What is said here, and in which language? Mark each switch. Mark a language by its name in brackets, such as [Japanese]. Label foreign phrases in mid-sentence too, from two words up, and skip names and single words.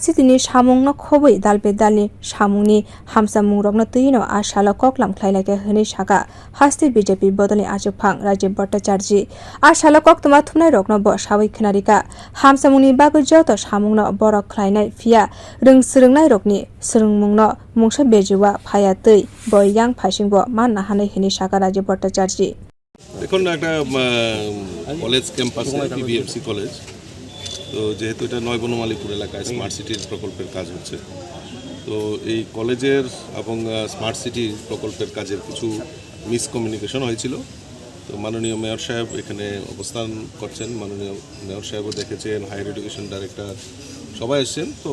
[Kok Borok] City ni samung no khobui dalbe dalni samungni hamsamung rokno tuino a salo koklam khwlai hini saka haste BJP bodolni achukphang Rajib Bhattacharjee a salo koktoma thumnai rokno bo sawi khnarika hamsamungni bagwi joto samungno borok khlainai phia rungsrungnai rokni srungmungno mungsa bejuwa phaya tui boyang phaisingbo manna hanai hini saka Rajib Bhattacharjee [Bangla] এখন একটা [English] college campus [Bangla] বিবিএমসি কলেজ তো যেহেতু এটা নয় বনমালীপুর এলাকায় স্মার্ট সিটির প্রকল্পের কাজ হচ্ছে তো এই কলেজের এবং স্মার্ট সিটির প্রকল্পের কাজের কিছু মিসকমিউনিকেশন হয়েছিল তো মাননীয় মেয়র সাহেব এখানে অবস্থান করছেন মাননীয় মেয়র সাহেবও দেখেছেন [English] higher education director [Bangla] সবাই এসছেন তো